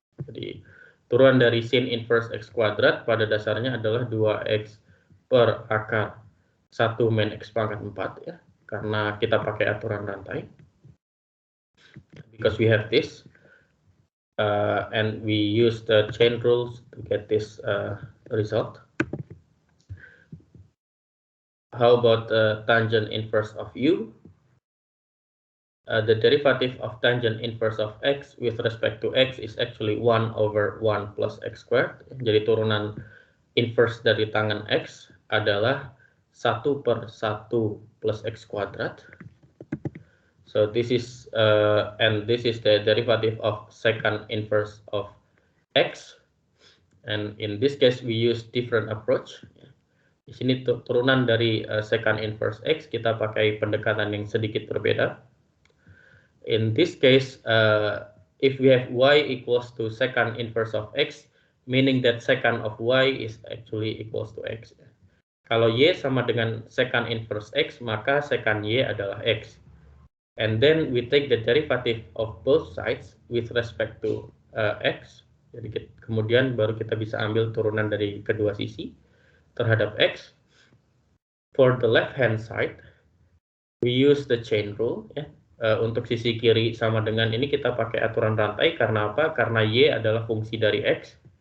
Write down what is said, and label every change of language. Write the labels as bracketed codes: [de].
[id] Jadi turunan dari sin inverse x kuadrat pada dasarnya adalah 2x per akar 1 min x pangkat 4, ya, karena kita pakai aturan rantai. [en] Because we have this and we use the chain rules to get this result. How about tangent inverse of u? The derivative of tangent inverse of x with respect to x is actually 1 over 1 plus x squared. [id] Jadi turunan inverse dari tangen x adalah 1 per 1 plus x kuadrat. [en] So this is and this is the derivative of secant inverse of x. And in this case we use different approach. [id] Di sini turunan dari secant inverse x kita pakai pendekatan yang sedikit berbeda. [en] In this case, if we have y equals to secant inverse of x, meaning that secant of y is actually equals to x. [id] Kalau y sama dengan secant inverse x, maka secant y adalah x. [en] And then we take the derivative of both sides with respect to x. [id] Jadi kemudian baru kita bisa ambil turunan dari kedua sisi terhadap x. [en] For the left hand side, we use the chain rule. Ya. [id] Untuk sisi kiri sama dengan ini kita pakai aturan rantai. Karena apa? Karena y adalah fungsi dari x.